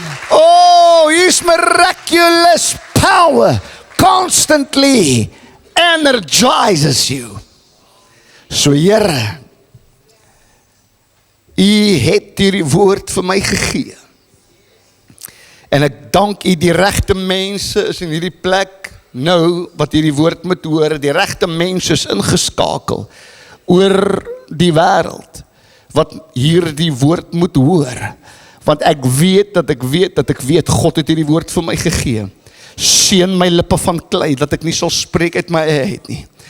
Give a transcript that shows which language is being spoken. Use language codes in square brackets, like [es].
[en] Oh, His miraculous power constantly energizes you. [af] So Here, U het hierdie woord vir my gegee. En ek dank U, die regte mense is in hierdie plek nou, wat hierdie woord moet hoor. Die regte mense is ingeskakel oor die wêreld, wat hierdie woord moet hoor. Want ek weet dat ek weet, God het hierdie woord vir my gegee. Seën my lippe van klei, dat ek nie sal spreek uit my eie uit nie.